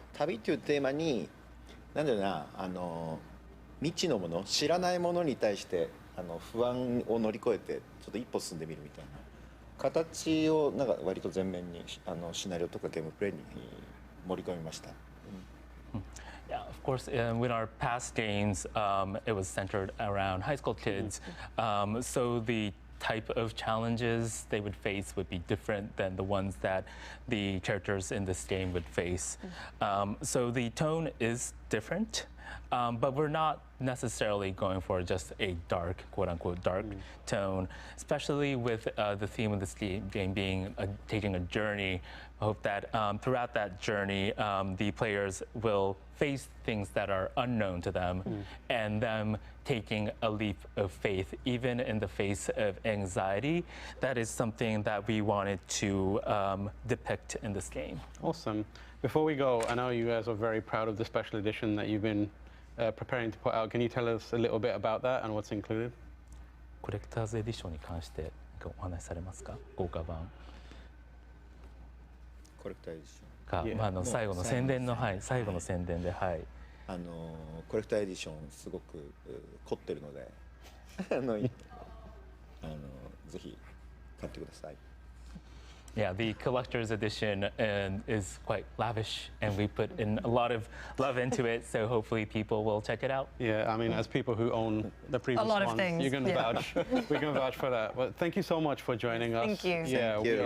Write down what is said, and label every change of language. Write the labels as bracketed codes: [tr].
[ja] 旅っていうテーマになんだろうな、未知のもの、知らないものに対して不安を乗り越えてちょっと一歩進んでみるみたいな形をなんか割と前面にシナリオとかゲームプレイに盛り込みました。 [en] Yeah, of course, with our past games, it was centered around high school kids. So the type of challenges they would face would be different than the ones that the characters in this game would face. So the tone is different, but we're not necessarily going for just a dark, quote-unquote, dark tone, especially with the theme of this game being taking a journey. I hope that throughout that journey, the players will face things that are unknown to them and them taking a leap of faith, even in the face of anxiety. That is something that we wanted to depict in this game. Awesome. Before we go, I know you guys are very proud of the special edition that you've been preparing to put out. Can you tell us a little bit about that and what's included? [ja] コレクターズエディションに関してお話しされますか？豪華版。コレクターエディションか、最後の宣伝の最後の宣伝で、はい。コレクターエディションすごく凝ってるので、ぜひ買ってください。 [en] Yeah, the collector's edition is quite lavish, and we put in a lot of love into it. So hopefully people will check it out. Yeah, I mean, as people who own the previous lot of ones, things, you can vouch. We can vouch for that. But thank you so much for joining us. Thank you. Yeah, Thank we you.